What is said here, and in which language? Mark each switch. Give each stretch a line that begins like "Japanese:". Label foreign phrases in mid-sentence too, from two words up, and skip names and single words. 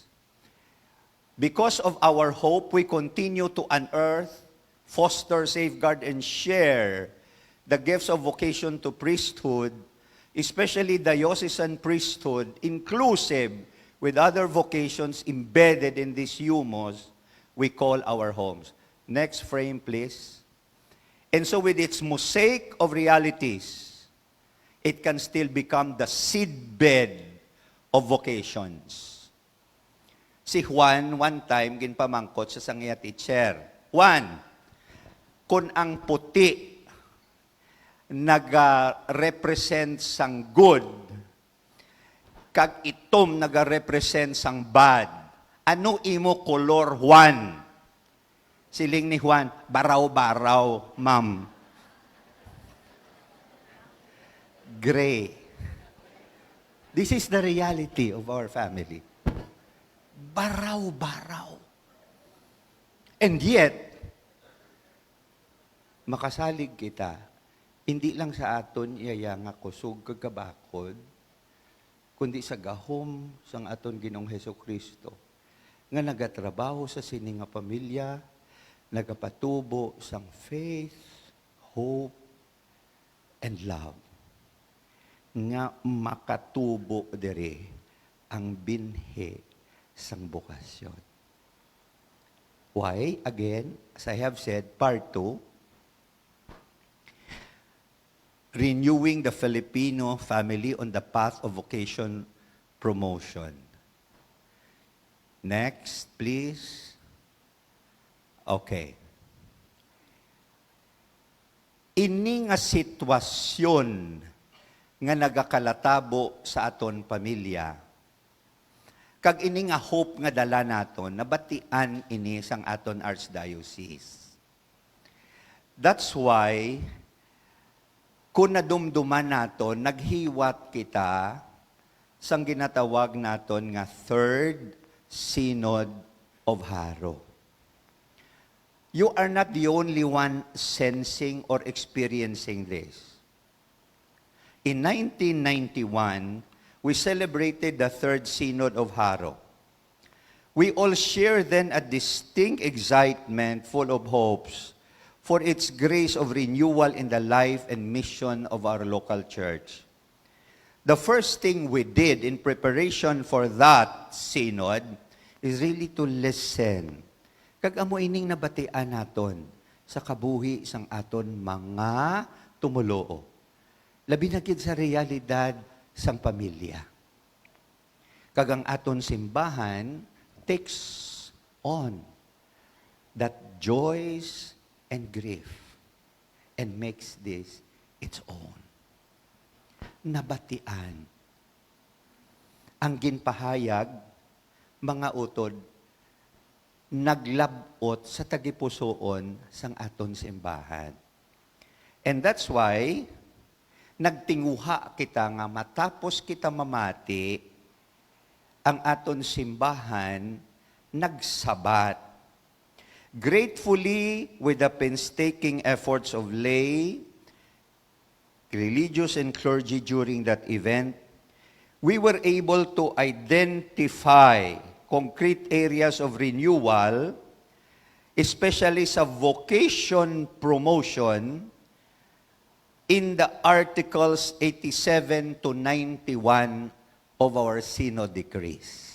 English: Because of our hope, we continue to unearth, foster, safeguard, and share the gifts of vocation to priesthood, especially diocesan priesthood, inclusive with other vocations embedded in this humus we call our homes. Next frame, please. And so with its mosaic of realities, it can still become the seedbed of vocations.
Hiligaynon: Si Juan, one time, ginpamangkot sa sangya teacher. Juan, kung ang puti nag-represent sang good, kag itom nag-represent sang bad, ano imo kolor, Juan? Siling ni Juan, baraw-baraw, ma'am. Gray.
English: This is the reality of our family.
Hiligaynon: Baraw-baraw.
English: And yet,
Hiligaynon: makasalig kita, hindi lang sa aton iyaya nga kusog kagabakod, kundi sa gahom sang aton Ginoong Hesukristo nga nagatrabaho sa sini nga pamilya, nagapatubo sang
English: faith, hope, and love.
Hiligaynon: Nga makatubo dere ang binhe sang bukasyon.
English: Why? Again, as I have said, part 2, renewing the Filipino family on the path of vocation promotion. Next, please. Okay.
Hiligaynon: Ini nga sitwasyon nga nagakalatabo sa aton pamilya, kag ini nga hope nga dala naton, nabatian ini sang aton archdiocese.
English: That's why,
Hiligaynon: kung nadumduman naton, naghiwat kita sang ginatawag naton nga Third Synod of Haro.
English: You are not the only one sensing or experiencing this. In 1991, we celebrated the Third Synod of Haro. We all share then a distinct excitement full of hopes for its grace of renewal in the life and mission of our local church. The first thing we did in preparation for that synod is really to listen.
Hiligaynon: Kag amo ining nabatian naton sa kabuhi sang aton mga tumuloo. Labi na gid sa realidad sang pamilya. Kag ang aton simbahan
English: takes on that joys and grief and makes this its own.
Hiligaynon: Nabatian. Ang ginpahayag, mga utod, naglabot sa tagipusoon sang aton simbahan.
English: And that's why,
Hiligaynon: nagtinguha kita nga matapos kita mamati, ang aton simbahan nagsabat.
English: Gratefully, with the painstaking efforts of lay, religious and clergy during that event, we were able to identify concrete areas of renewal, especially sa vocation promotion, in the Articles 87 to 91 of our Synod decrees.